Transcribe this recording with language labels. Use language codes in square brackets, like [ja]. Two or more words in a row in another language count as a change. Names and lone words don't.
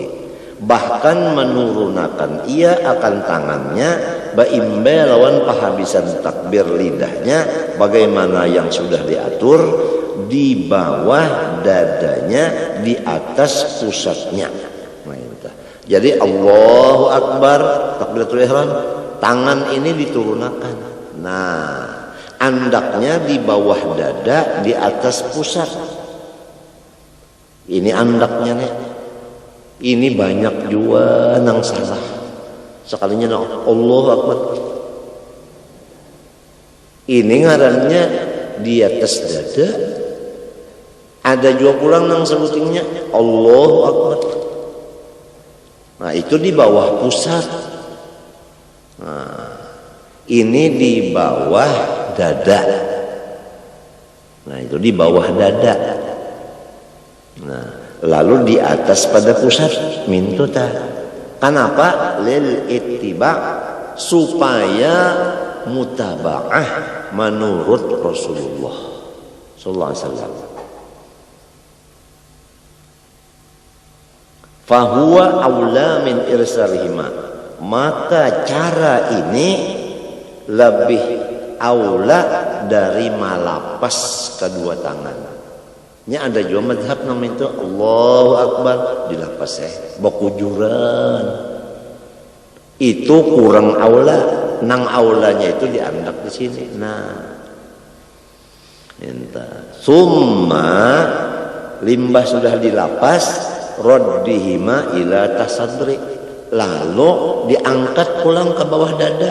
[bjn] Bahkan menurunkan ia akan tangannya baimbe lawan pahabisan takbir lidahnya bagaimana yang sudah diatur, di bawah dadanya, di atas pusatnya. [ar] Jadi الله أكبر تكبيرة الإحرام, [bjn] tangan ini diturunkan. Nah, andaknya di bawah dada, di atas pusat. Ini andaknya nih. Ini banyak juga nang salah. Sekalinya [ar] الله أكبر. [bjn] Ini ngarannya di atas dada. Ada juga pulang nang sebutingnya [ar] الله أكبر. [bjn] Nah itu di bawah pusat. Nah, ini di bawah dada. Nah itu di bawah dada. Nah lalu di atas pada pusat mintuta. Kenapa? [ar] للاتباع, [bjn] supaya mutaba'ah menurut Rasulullah [ar] صلى الله عليه وسلم. فهو أولى من إرسالهما, [bjn] maka cara ini lebih aula dari malapas kedua tangan. Ini ada juga madhab namanya itu [ar] الله أكبر [bjn] dilapas bakujuran. Itu kurang aula, nang aulanya itu diandak di sini. Nah, summa limbah sudah dilapas, [ar] ردهما إلى الصدر, [bjn] lalu diangkat pulang ke bawah dada.